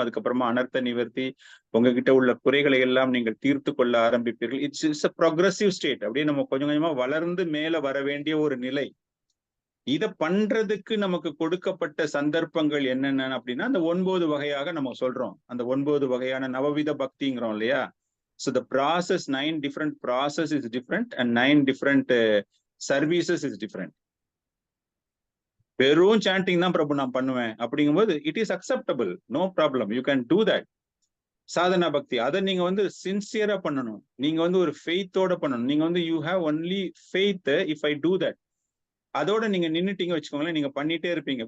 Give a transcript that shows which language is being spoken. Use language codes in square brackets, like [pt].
[ta] அதுக்கப்புறமா அனர்த்த நிவர்த்தி, உங்ககிட்ட உள்ள குறைகளை எல்லாம் நீங்கள் தீர்த்து கொள்ள ஆரம்பிப்பீர்கள். [en] It's a progressive state. [ta] அப்படியே நம்ம கொஞ்சம் கொஞ்சமா வளர்ந்து மேல வர வேண்டிய ஒரு நிலை. இத பண்றதுக்கு நமக்கு கொடுக்கப்பட்ட சந்தர்ப்பங்கள் என்னென்ன அப்படின்னா, அந்த 9 வகையாக நம்ம சொல்றோம். அந்த 9 வகையான நவவித பக்திங்கிறோம் இல்லையா. [en] So the process, 9 different process is different and 9 different services is different. [ta] வெறும் சாண்டிங் தான் பிரபு நான் பண்ணுவேன் அப்படிங்கும்போது [en] It is acceptable, no problem, you can do that. [ta] Sadhana பக்தி அதை நீங்க வந்து சின்சியரா பண்ணணும். நீங்க வந்து ஒரு ஃபெய்த்தோட பண்ணணும். நீங்க வந்து [en] You have only faith if I do that. [ta] அதோட நீங்க நின்னுட்டீங்க வச்சுக்கோங்களேன், நீங்க பண்ணிட்டே இருப்பீங்க.